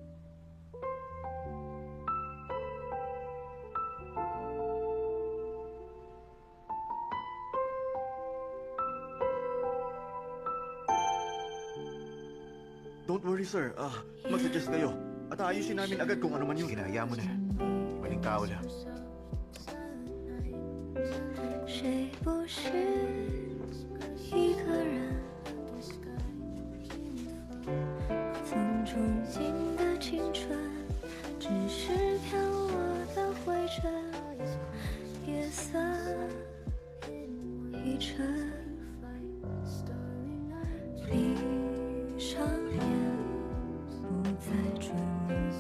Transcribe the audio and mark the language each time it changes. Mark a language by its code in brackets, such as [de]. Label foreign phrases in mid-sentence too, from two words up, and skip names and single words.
[en] Don't worry, sir. [tl] Mag-suggest kayo. At ayusin namin agad kung ano man yung... Ginaya mo na. Maling tao lang. [zh] 谁不是一个人？曾憧憬的青春，只是飘落的灰尘。夜色已沉，闭上眼，不再追问。